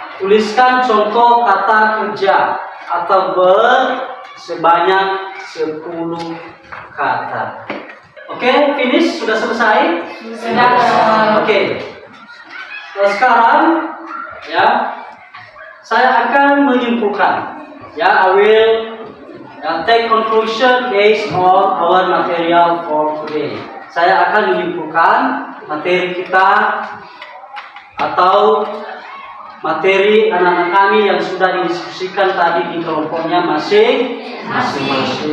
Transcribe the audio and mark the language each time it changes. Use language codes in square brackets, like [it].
[id] Tuliskan contoh kata kerja atau verb sebanyak 10 kata. Oke, finish? Sudah selesai? Sudah. Oke. Sekarang, ya, saya akan menyimpulkan. [en] Ya, I will take conclusion based on our material for today. [id] Saya akan menyimpulkan materi kita atau materi anak-anak kami yang sudah didiskusikan tadi di kelompoknya masing-masing.